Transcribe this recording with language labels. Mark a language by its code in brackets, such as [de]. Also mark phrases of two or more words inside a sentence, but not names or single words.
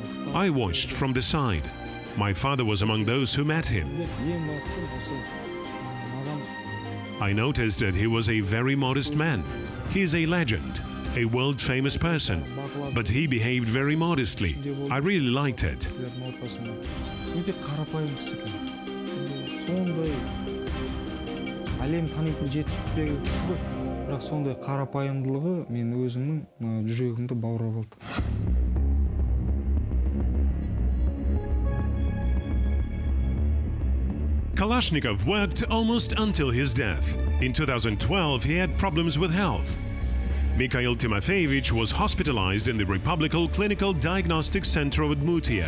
[en] I watched from the side. My father was among those who met him. I noticed that he was a very modest man. He is a legend, a world-famous person, but he behaved very modestly. I really liked it. [kk] Әлем танитын жетістіктегі кісі ғой. Бірақ сондай қарапайымдылығы мен өзімнің жүрегімді баурап алды. [en] Kalashnikov worked almost until his death. In 2012, he had problems with health. Mikhail Timofeyevich was hospitalized in the Republical Clinical Diagnostic Center of Udmurtia.